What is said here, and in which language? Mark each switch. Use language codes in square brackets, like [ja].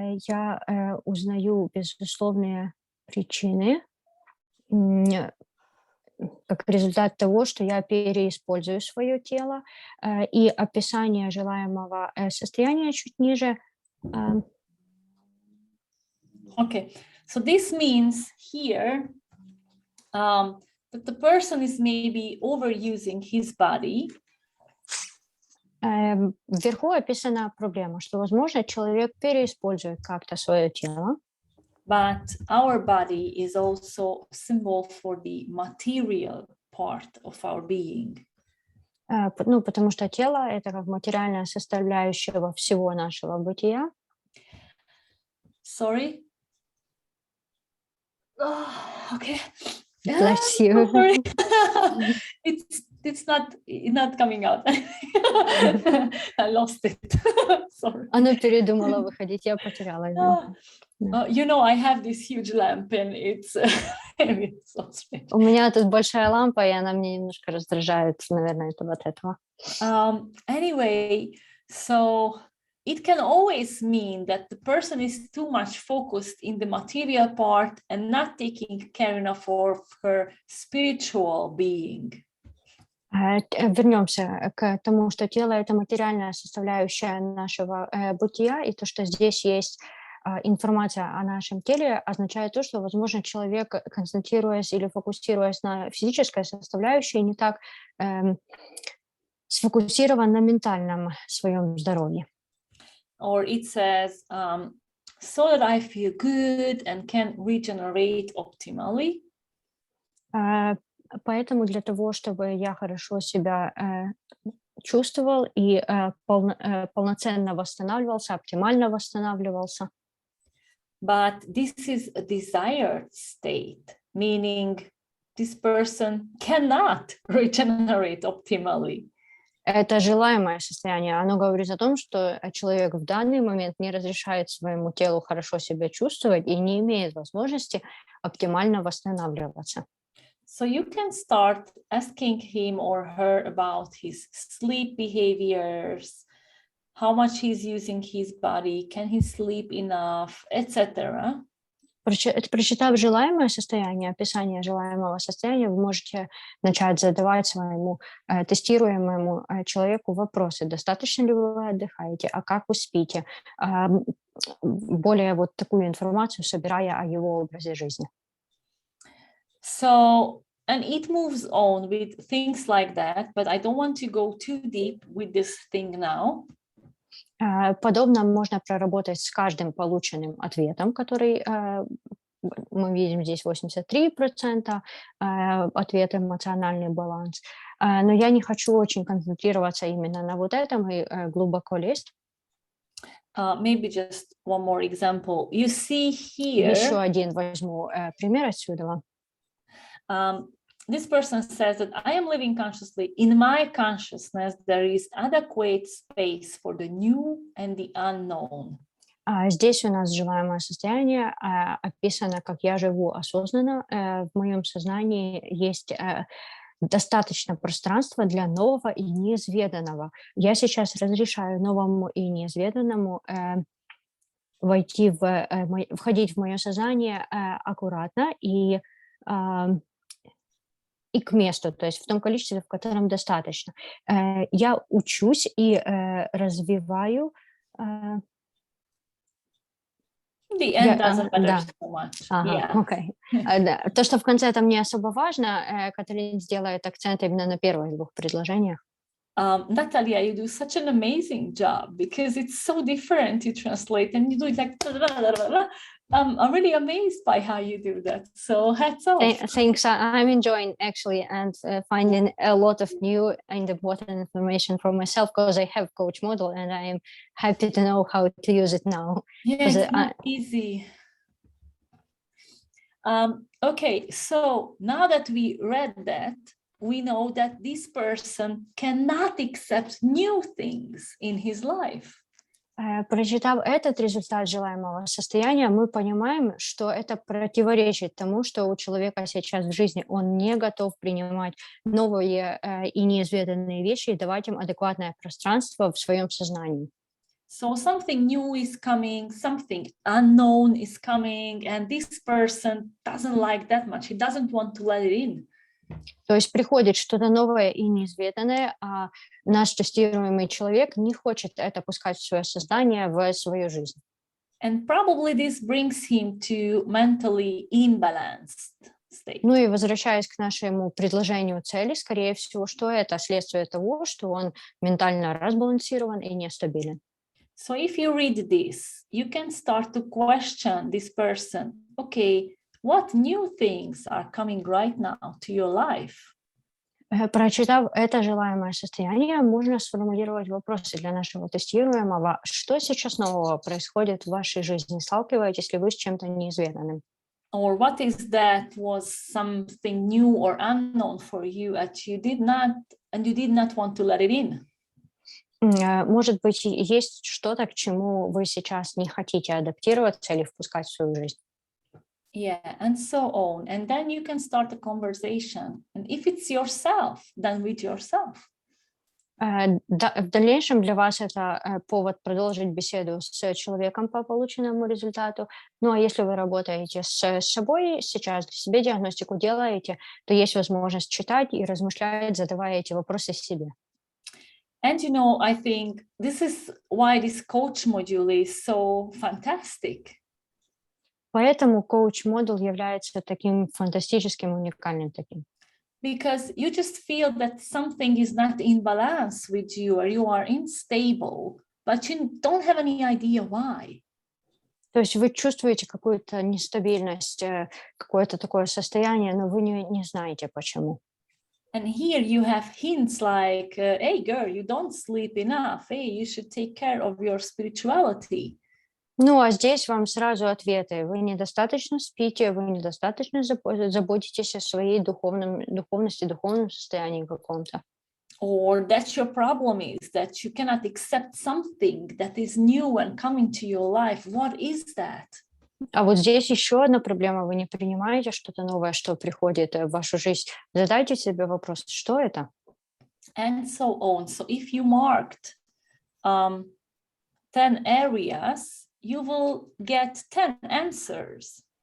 [ru] Я узнаю безусловные причины как результат того, что я переиспользую свое тело. И описание желаемого состояния чуть ниже. [en] Okay, so this means here that the person is maybe overusing his body. [ru] Вверху описана проблема, что, возможно, человек переиспользует как-то свое тело. [en] But our body is also a symbol for the material part of our being. [ru] Ну, потому что тело – это как материальная составляющая всего нашего бытия. [en] Sorry. Oh, okay. Bless you. Sorry. it's not coming out. I lost it. Sorry. [ru] Она передумала выходить, я потеряла его. [en] You know, I have this huge lamp, and it's so strange. [ru] У меня тут большая лампа, и она мне немножко раздражает, наверное, это вот этого. [en] Anyway, so it can always mean that the person is too much focused in the material part and not taking care enough of her spiritual being. [ru] Вернемся к тому, что тело — это материальная составляющая нашего бытия, и то, что здесь есть информация о нашем теле, означает то, что, возможно, человек, концентрируясь или фокусируясь на физической составляющей, не так сфокусирован на ментальном своем здоровье. [en] Or it says, so that I feel good and can regenerate optimally. [ru] Поэтому для того, чтобы я хорошо себя чувствовал и полноценно восстанавливался, оптимально восстанавливался. [en] But this is a desired state, meaning this person cannot regenerate optimally. [ru] Это желаемое состояние. Оно говорит о том, что человек в данный момент не разрешает своему телу хорошо себя чувствовать и не имеет возможности оптимально восстанавливаться. [en] So you can start asking him or her about his sleep behaviors, how much he's using his body, can he sleep enough, etc. [ru] Прочитав желаемое состояние, описание желаемого состояния, вы можете начать задавать своему тестируемому человеку вопросы. Достаточно ли вы отдыхаете? А как вы спите? Более вот такую информацию собирая о его образе жизни. [en] So, and it moves on with things like that, but I don't want to go too deep with this thing now. [ru] Подобно можно проработать с каждым полученным ответом, который мы видим здесь 83% ответ эмоциональный баланс. Но я не хочу очень концентрироваться именно на вот этом и глубоко лезть. [en] Maybe just one more example. You see here. [ru] Еще один возьму пример отсюда. [en] This person says that I am living consciously. In my consciousness, there is adequate space for the new and the unknown. [ru] Здесь у нас желаемое состояние описано, как я живу осознанно. В моем сознании есть достаточно пространства для нового и неизведанного. Я сейчас разрешаю новому и неизведанному входить в мое сознание аккуратно и к месту, то есть в том количестве, в котором достаточно. Я учусь и развиваю. [en] The end doesn't matter so much. Okay. [ru] То, что в конце там не особо важно, Каталин сделает акцент именно на первых двух предложениях. [en] Natalia, you do such an amazing job because it's so different. You translate and you do it like. I'm really amazed by how you do that. So hats off. Thanks. I'm enjoying actually and finding a lot of new and important information for myself because I have coach model and I am happy to know how to use it now. Yeah, it's not easy. Okay, so now that we read that, we know that this person cannot accept new things in his life. [ru] Прочитав этот результат желаемого состояния, мы понимаем, что это противоречит тому, что у человека сейчас в жизни он не готов принимать новые и неизведанные вещи и давать им адекватное пространство в своем сознании. [en] So something new is coming, something unknown is coming, and this person doesn't like that much. He doesn't want to let it in. [ru] То есть приходит что-то новое и неизведанное, а наш тестируемый человек не хочет это пускать в свое сознание, в свою жизнь. [en] And probably this brings him to mentally imbalanced state. [ru] Ну и возвращаясь к нашему предложению цели, скорее всего, что это следствие того, что он ментально разбалансирован и нестабилен. [en] So if you read this, you can start to question this person. Okay, what new things are coming right now to your life? [ru] Прочитав это желаемое состояние, можно сформулировать вопросы для нашего тестируемого. Что сейчас нового происходит в вашей жизни? Сталкиваетесь ли вы с чем-то неизведанным? [en] Or what is that was something new or unknown for you and you did not want to let it in? [ru] Может быть, есть что-то, к чему вы сейчас не хотите адаптироваться или впускать в свою жизнь? [en] Yeah, and so on. And then you can start a conversation. And if it's yourself, then with yourself. [ru] В дальнейшем для вас это повод продолжить беседу с человеком по полученному результату. Ну а если вы работаете с собой сейчас, для себя диагностику делаете, то есть возможность читать и размышлять, задавая эти вопросы себе. [en] And I think this is why this coach module is so fantastic. [ru] Поэтому коуч-модуль является таким фантастическим, уникальным таким. [en] Because you just feel that something is not in balance with you or you are unstable, but you don't have any idea why. [ru] То есть вы чувствуете какую-то нестабильность, какое-то такое состояние, но вы не знаете почему. [en] And here you have hints like, hey girl, you don't sleep enough. Hey, you should take care of your spirituality. [ru] Ну, а здесь вам сразу ответы. Вы недостаточно спите, вы недостаточно заботитесь о своей духовности, духовном состоянии каком-то. [en] Or that your problem is that you cannot accept something that is new and coming to your life. What is that? [ru] А вот здесь еще одна проблема. Вы не принимаете что-то новое, что приходит в вашу жизнь. Задайте себе вопрос, что это? [en] And so on. So if you marked 10 areas, you will get 10 answers.